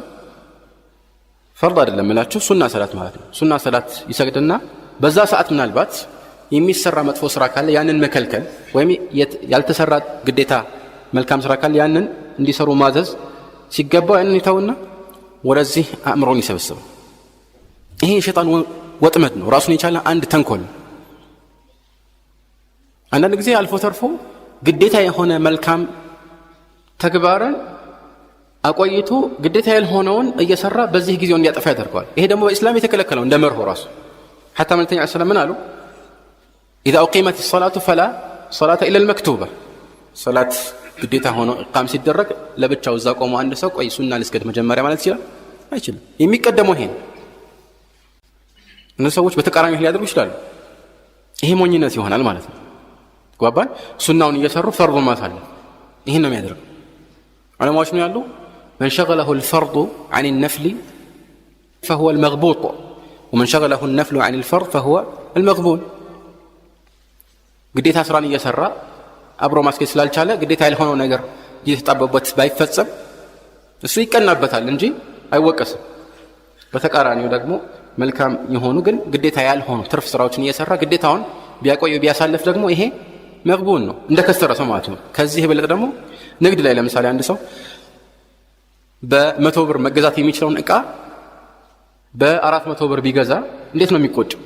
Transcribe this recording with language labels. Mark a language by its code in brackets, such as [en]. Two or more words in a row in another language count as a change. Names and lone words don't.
[am] ፈርድ አይደለም እላችሁ ሱና ሰላት ማለት ነው። ሱና ሰላት ይሰግድና በዛ ሰዓት ምናልባት የሚሰራ መጥፎ ስራ ካለ ያንን መከልከል ወይም ያልተሰራ ግዴታ መልካም ስራ ካለ ያንን እንዲሰሩ ማዘዝ ሲገባው ያንን ይተውና ወደዚህ አእምሮን ይሰበስባል። ይሄ የሸይጣን ወጥመድ ነው። ራሱን የቻለ አንድ ተንኮል። አንዳንድ ጊዜ አልፎ ተርፎ ግዴታ የሆነ መልካም ተግባርን አቆይቶ ግዴታ ያልሆነውን እየሰራ በዚህ ጊዜው እንዲያጠፋ ያደርገዋል። ይሄ ደግሞ በእስላም የተከለከለው እንደ መርሆ ራሱ حتى መልእክተኛው [ar] صلى الله عليه وسلم [am] ምን አሉ? [ar] إذا أقيمت الصلاة فلا صلاة إلا المكتوبة. [am] صلاة ግዴታ ሆኖ ኢቃም ሲደረግ ለብቻው እዛ ቆሞ አንድ ሰው ቆይ ሱና ልስገድ መጀመሪያ ማለት ይችላል? አይችልም። የሚቀደመው ይሄ ነው። እነዚህ ሰዎች በተቃራኒ ሊያደርጉ ይችላሉ። ይሄ ሞኝነት ይሆናል ማለት ነው። ጓባን ሱናውን እየሰሩ ፈርዱን ማሳለፍ ይሄን ነው የሚያደርገው። ዑለማዎች ነው ያሉ [ar] من شغله الفرض عن النفل فهو المغبوط ومن شغله النفل عن الفرض فهو المغبون. [am] ግዴታ ስራን እየሰራ አብሮ ማስኬድ ስላልቻለ ግዴታ ያልሆነው ነገር እየተጣበበት ባይፈጸም እሱ ይቀናበታል እንጂ አይወቀስም። በተቃራኒው ደግሞ መልካም የሆኑ ግን ግዴታ ያልሆኑ ትርፍ ስራዎችን እየሰራ ግዴታውን ቢያቆይ ቢያሳልፍ ደግሞ ይሄ መቅቡል ነው፣ እንደከሰረ ሰው ማለት ነው። ከዚህ የበለጠ ደግሞ ንግድ ላይ ለምሳሌ አንድ ሰው በ100 ብር መገዛት የሚችለውን እቃ በ400 ብር ቢገዛ እንዴት ነው የሚቆጨው?